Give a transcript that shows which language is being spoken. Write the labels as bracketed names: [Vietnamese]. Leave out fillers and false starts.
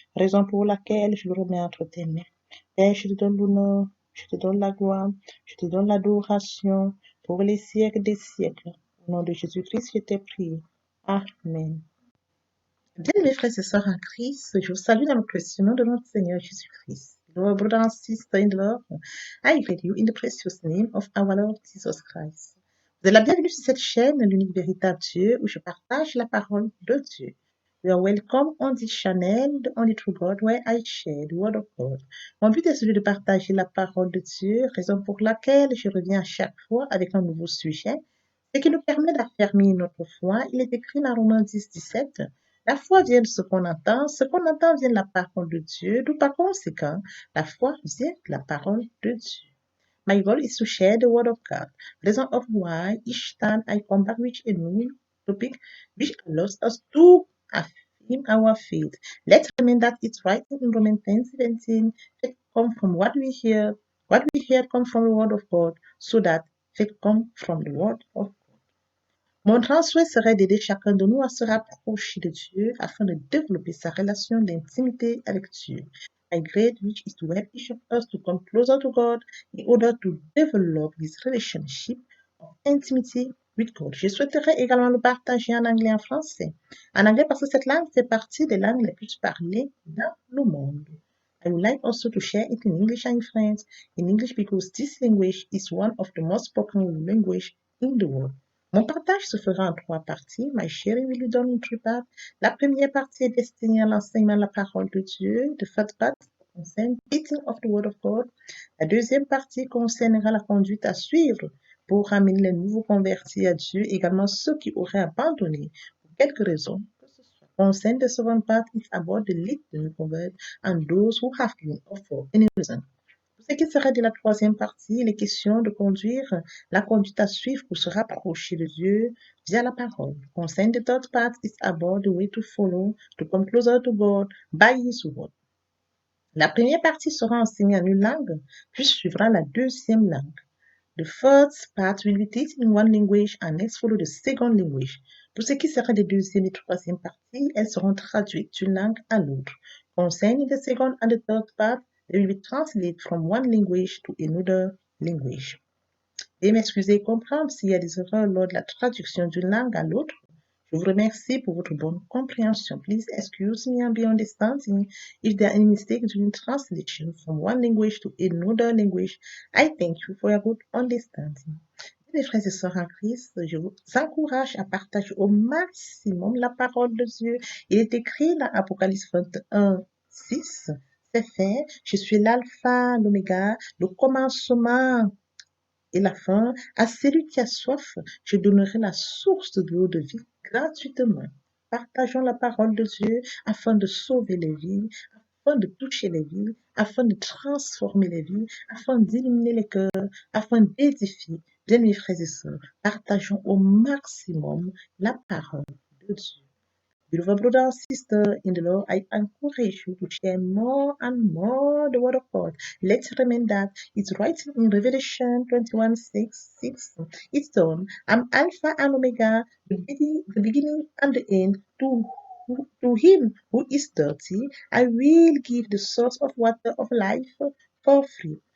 [French] Raison pour laquelle je le remets entre tes mains. Père, je te donne l'honneur, je te donne la gloire, je te donne l'adoration pour les siècles des siècles. Au nom de Jésus-Christ, je t'ai prié. Amen. Bien, mes frères et sœurs en Christ, je vous salue dans le précieux nom de notre Seigneur Jésus-Christ. [English] Lord, brother and sister in love, I greet you in the precious name of our Lord Jesus Christ. [French] Vous êtes la bienvenue sur cette chaîne, l'unique véritable Dieu, où je partage la parole de Dieu. [English] You are welcome on this channel, the only true God, where I share the word of God. [French] Mon but est celui de partager la parole de Dieu, raison pour laquelle je reviens à chaque fois avec un nouveau sujet, ce qui nous permet d'affermir notre foi. Il est écrit dans Romains 10, 17. La foi vient de ce qu'on entend vient de la parole de Dieu, d'où par conséquent, la foi vient de la parole de Dieu. [English] My goal is to share the word of God, reason of why each time I come back with a new topic which allows us to affirm our faith. Let's remember that it's right in Romans 10:17, faith comes from what we hear comes from the word of God, so that faith comes from the word of God. [French] Mon grand souhait serait d'aider chacun de nous à se rapprocher de Dieu afin de développer sa relation d'intimité avec Dieu. [English] My great wish is to help each of us to come closer to God in order to develop his relationship of intimacy with God. [French] Je souhaiterais également le partager en anglais et en français. En anglais parce que cette langue fait partie des langues les plus parlées dans le monde. [English] I would like also to share it in English and French. In English because this language is one of the most spoken language in the world. [French] Mon partage se fera en trois parties. [English] My sharing will be done in three parts. [French] La première partie est destinée à l'enseignement de la parole de Dieu. [English] The first part concerne teaching of the word of God. [French] La deuxième partie concernera la conduite à suivre pour amener les nouveaux convertis à Dieu, également ceux qui auraient abandonné pour quelque raison que ce soit. [English] Concerne the second part is about the lead the new convert and those who have given up for any reason. [French] Pour ce qui serait de la troisième partie, il est question de conduire la conduite à suivre pour se rapprocher de Dieu via la parole. [English] Concern the third part is about the way to follow, to come closer to God by His word. [French] La première partie sera enseignée en une langue, puis suivra la deuxième langue. [English] The first part will be taught in one language and next follow the second language. [French] Pour ce qui sera des deuxième et troisième parties, elles seront traduites d'une langue à l'autre. [English] Concerning the second and the third part, they will be translated from one language to another language. [French] Veuillez m'excuser et comprendre s'il y a des erreurs lors de la traduction d'une langue à l'autre. Je vous remercie pour votre bonne compréhension. [English] Please excuse me and be understanding if there are any mistakes during translation from one language to another language. I thank you for your good understanding. [French] Mes frères et sœurs en Christ, je vous encourage à partager au maximum la parole de Dieu. Il est écrit dans Apocalypse 21, 6, c'est fait, je suis l'alpha, l'oméga, le commencement et la fin. À celui qui a soif, je donnerai la source de l'eau de vie gratuitement. Partageons la parole de Dieu afin de sauver les vies, afin de toucher les vies, afin de transformer les vies, afin d'illuminer les cœurs, afin d'édifier. Bien, mes frères et sœurs, partageons au maximum la parole de Dieu. [English] Beloved brother and sister in the Lord, I encourage you to share more and more the word of God. Let's remember that it's written in Revelation 21:6. It's done. I'm Alpha and Omega, the beginning and the end. To him who is dirty, I will give the source of water of life for free.